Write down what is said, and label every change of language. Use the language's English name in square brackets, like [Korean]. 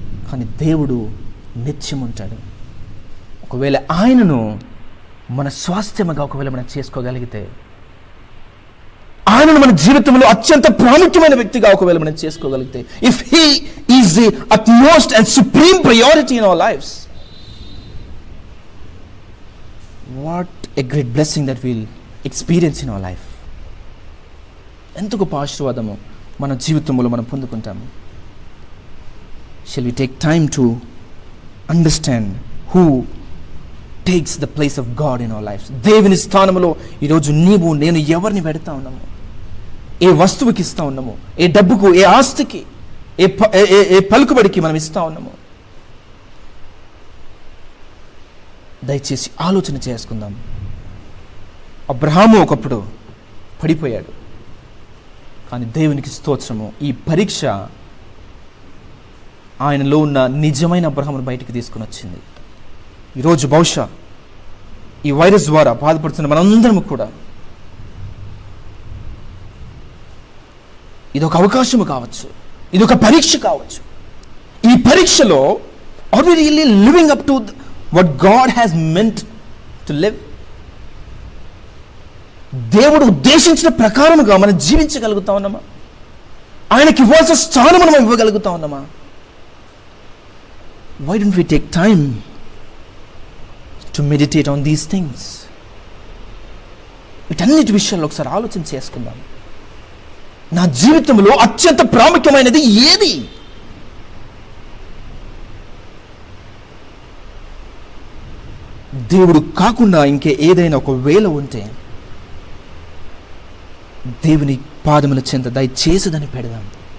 [Telugu] కానీ దేవుడు నిత్యం ఉంటాడు. ఒకవేళ ఆయనను మన స్వాస్థ్యముగా ఒకవేళ మనం చేసుకోగలిగితే, ఆయనను మన జీవితంలో అత్యంత ప్రాముఖ్యమైన వ్యక్తిగా ఒకవేళ మనం చేసుకోగలిగితే, [English] If he is the utmost and supreme priority in our lifes, what a great blessing that will experience in our life. [Telugu] ఎంత గొప్ప ఆశీర్వాదము మన జీవితంలో మనం పొందుకుంటాము. [English] Shall we take time to understand who takes the place of God in our lives. [Telugu] దేవుని స్థానంలో ఈరోజు నీవు నేను ఎవరిని పెడతా ఉన్నాము? ఏ వస్తువుకి ఇస్తా ఉన్నాము? ఏ డబ్బుకు, ఏ ఆస్తికి, ఏ పలుకుబడికి మనం ఇస్తా ఉన్నాము? దయచేసి ఆలోచన చేసుకుందాం. అబ్రహాము ఒకప్పుడు పడిపోయాడు, కానీ దేవునికి స్తోత్రము, ఈ పరీక్ష ఆయనలో ఉన్న నిజమైన అబ్రహామును బయటికి తీసుకుని వచ్చింది. ఈరోజు బహుశా ఈ వైరస్ ద్వారా బాధపడుతున్న మనందరము కూడా ఇదొక అవకాశము కావచ్చు, ఇదొక పరీక్ష కావచ్చు. ఈ పరీక్షలో [English] Are we really living up to what God has meant to live? [Telugu] దేవుడు ఉద్దేశించిన ప్రకారముగా మనం జీవించగలుగుతా ఉన్నామా? ఆయనకి ఇవ్వాల్సిన స్థానం మనం ఇవ్వగలుగుతా ఉన్నామా? [English] Why don't we take time to meditate on these things? [Telugu] వీటన్నిటి విషయాల్లో ఒకసారి ఆలోచన చేసుకుందాం. నా జీవితంలో అత్యంత ప్రాముఖ్యమైనది ఏది? దేవుడు కాకుండా ఇంకే ఏదైనా ఒక వేళ ఉంటే దేవుని పాదముల చెంత దయచేసి దాన్ని పెడదాం.